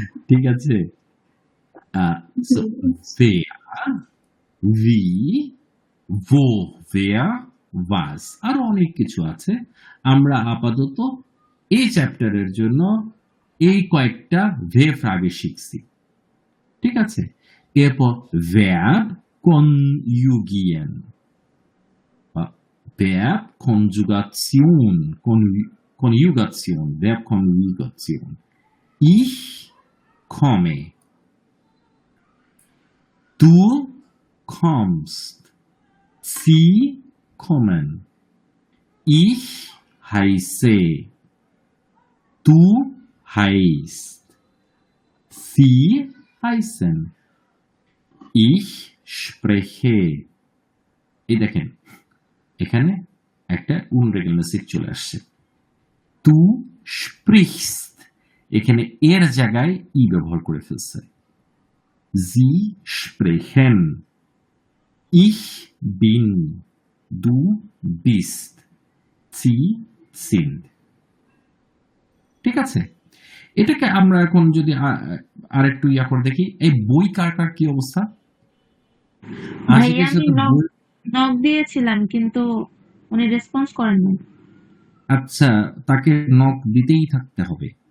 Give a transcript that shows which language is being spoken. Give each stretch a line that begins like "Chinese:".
Bangla: ঠিক আছে, ভি, ভো, ভেয়া, ওয়াজ, আরো অনেক কিছু আছে। আমরা আপাতত এই চ্যাপ্টারের জন্য এই কয়েকটা ভে ফ্রাগে শিখছি। ঠিক আছে, এরপর
German: verb conjugieren, verb Konjugation, Konjugation, verb Konjugation। Ich komme, du kommst, sie kommen, ich heiße, du heißt, sie heißen, ich spreche।
Bangla: এই দেখেন এখানে একটা উনরেগেলমেসিক চলে আসছে। তু sprichst, এখানে এর জায়গায় ই ব্যবহার করে ফেলছে।
German: Sie sprechen, ich bin, du bist, sie sind।
Bangla: ঠিক আছে, এটাকে আমরা এখন যদি আরেকটু ইয়া করে দেখি, এই বই কার কার কি অবস্থা? ভাইয়া আমি নক দিয়েছিলাম কিন্তু উনি রেসপন্স করেন না। আচ্ছা, তাকে নক দিতেই থাকতে হবে।